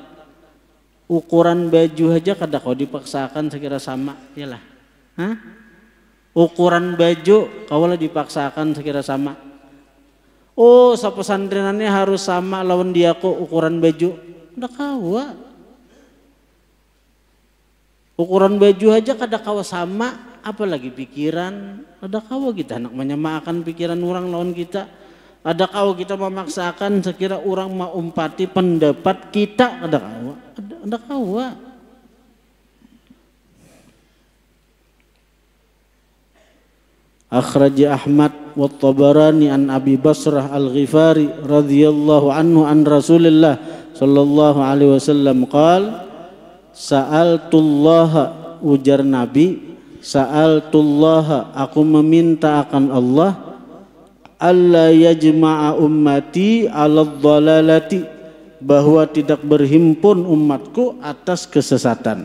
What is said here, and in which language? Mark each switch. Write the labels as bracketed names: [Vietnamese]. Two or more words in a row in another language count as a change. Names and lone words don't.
[Banjar] Ukuran baju aja kada kau dipaksakan sekira sama, iyalah. Ukuran baju kau lah dipaksakan sekira sama. Oh, sapesantrenannya harus sama lawan dia kok ukuran baju. Udah kawa. Ukuran baju aja kada kawa sama, apalagi pikiran. Ada kawa kita nak menyamakan pikiran orang lawan kita. Ada kawa kita memaksakan sekira orang maumpati pendapat kita, kada kawa. Ada kawa. [Arabic] أخرجه أحمد والطبراني عن أبي بصرة الغفاري رضي الله عنه عن رسول الله صلى الله عليه وسلم قال سألت الله, [Banjar] ujar Nabi, [Arabic] sa'altullaha, [Indonesian] aku meminta akan Allah, [Arabic] ألا يجمع أمتي على ضلالة, [Indonesian] bahwa tidak berhimpun umatku atas kesesatan.